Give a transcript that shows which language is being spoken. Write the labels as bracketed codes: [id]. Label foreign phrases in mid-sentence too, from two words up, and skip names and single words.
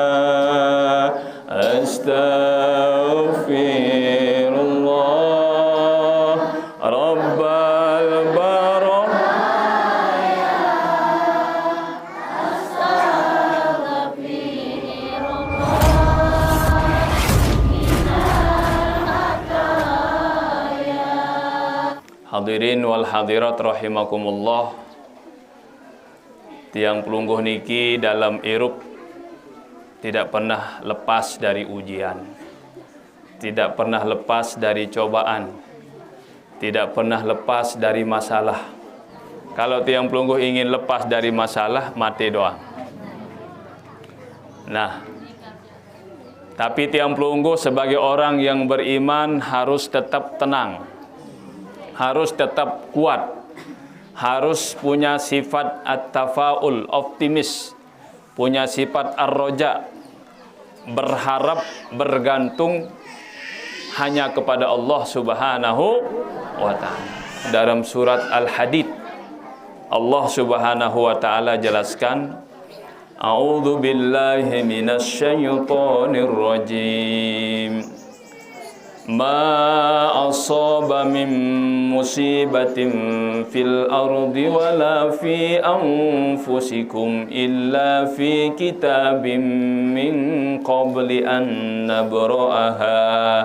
[ar] أستغفر الله رب البرايا. الحاضرين والحاضرات رحمكم الله. [sas] Tiang pelungguh niki [id] dalam irup tidak pernah lepas dari ujian, tidak pernah lepas dari cobaan, tidak pernah lepas dari masalah. Kalau [sas] tiang pelungguh [id] ingin lepas dari masalah, mati doang. Nah, tapi [sas] tiang pelungguh [id] sebagai orang yang beriman harus tetap tenang, harus tetap kuat, harus punya sifat at-tafaul, optimis, punya sifat ar-roja, berharap, bergantung hanya kepada Allah [ar] سبحانه وتعالى. [id] Dalam surat Al-Hadid, Allah [ar] سبحانه وتعالى [id] jelaskan, [ar] أعوذ بالله من الشيطان الرجيم. ما أصاب من مصيبة في الأرض ولا في أنفسكم إلا في كتاب من قبل أن نبرأها.